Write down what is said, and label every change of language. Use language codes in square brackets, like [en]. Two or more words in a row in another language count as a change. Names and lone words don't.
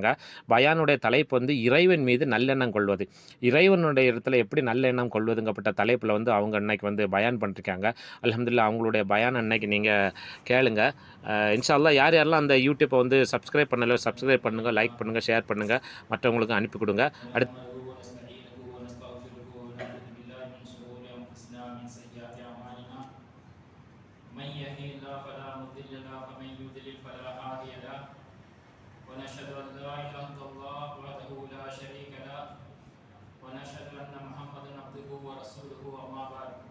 [ta] பயானுடைய தலைப்பு இறைவன் மீது நல்லெண்ணம் கொள்வது. இறைவனுடைய இடத்துல எப்படி நல்லெண்ணம் கொள்வதுங்கப்பட்ட தலைப்பில் அவங்க அன்னைக்கு பயான் பண்ணிருக்காங்க. அல்ஹம்துலில்லாஹ் அவங்களுடைய பயான் அன்னைக்கு நீங்கள் கேளுங்க. [ar] إن شاء الله [ta] யார் யாரெல்லாம் அந்த யூடியூப்பை சப்ஸ்கிரைப் பண்ணல சப்ஸ்கிரைப் பண்ணுங்கள், லைக் பண்ணுங்கள், ஷேர் பண்ணுங்கள், மற்றவங்களுக்கு அனுப்பி கொடுங்க. அடுத்து [ar] ونشهد أن لا إله إلا الله وحده لا شريك له ونشهد أن محمدا عبده ورسوله أما بعد.